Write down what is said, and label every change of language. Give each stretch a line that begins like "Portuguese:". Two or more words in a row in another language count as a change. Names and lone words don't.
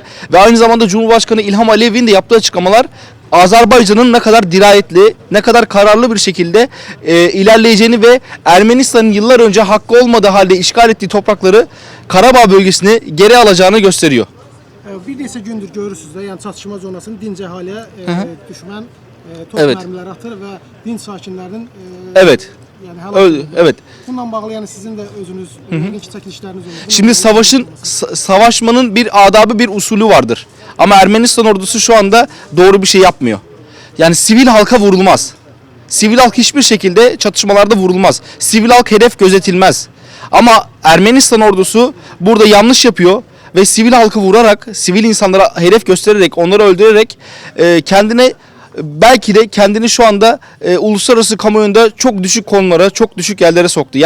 Turkish: Ve aynı zamanda Cumhurbaşkanı İlham Aliyev'in de yaptığı açıklamalar Azerbaycan'ın ne kadar dirayetli, ne kadar kararlı bir şekilde ilerleyeceğini ve Ermenistan'ın yıllar önce hakkı olmadığı halde işgal ettiği toprakları Karabağ bölgesini geri alacağını gösteriyor.
Azerbaijani: Bir neçə gündür görürsünüz də, yəni çatışma zonasının dinc əhaliyə düşmən top
Turkish: Evet.
Azerbaijani: mərmiləri atır və dinc sakinlərinin
Turkish: Evet.
Azerbaijani: yəni həlak.
Turkish: Evet.
Azerbaijani: Bununla bağlı yəni sizin də özünüz ilginç çəkilişləriniz olur.
Turkish: Şimdi savaşmanın bir adabı, bir usulü vardır. Ama Ermenistan ordusu şu anda doğru bir şey yapmıyor. Yani sivil halka vurulmaz. Sivil halk hiçbir şekilde çatışmalarda vurulmaz. Sivil halk hedef gözetilmez. Ama Ermenistan ordusu burada yanlış yapıyor ve sivil halkı vurarak, sivil insanlara hedef göstererek, onları öldürerek kendine belki de kendini şu anda uluslararası kamuoyunda çok düşük konulara, çok düşük yerlere soktu.